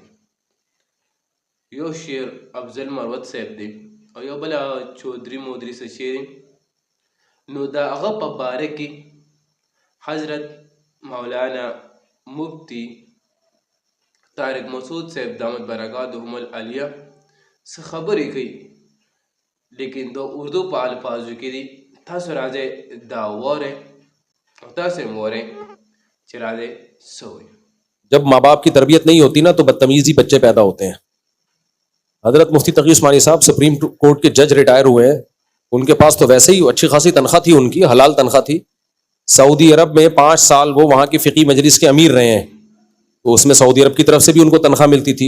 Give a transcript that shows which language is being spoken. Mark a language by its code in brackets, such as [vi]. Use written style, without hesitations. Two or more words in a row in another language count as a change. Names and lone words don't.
[ps] یو شعر افضل مروت صاحب دی او یو بل چودھری مودری څه شعر نو د هغه په باره کې حضرت مولانا مفتی طارق مسعود صاحب [ar] دامت برکاتهم العالیہ [ps] څه خبرې کوي لیکن د اردو په الفاظو کې دي. تاسو راځئ دا وورئ او تاسو هم وورئ چې راځئ څه وایي. [ur] جب ماں باپ کی تربیت نہیں ہوتی نا تو بدتمیزی بچے پیدا ہوتے ہیں. حضرت مفتی تقی عثمانی صاحب [en] supreme court [ur] کے جج ریٹائر ہوئے ہیں. ان کے پاس تو ویسے ہی اچھی خاصی تنخواہ تھی، ان کی حلال تنخواہ تھی. سعودی عرب میں 5 سال وہ وہاں کی فقی مجلس کے امیر رہے ہیں، تو اس میں سعودی عرب کی طرف سے بھی ان کو تنخواہ ملتی تھی.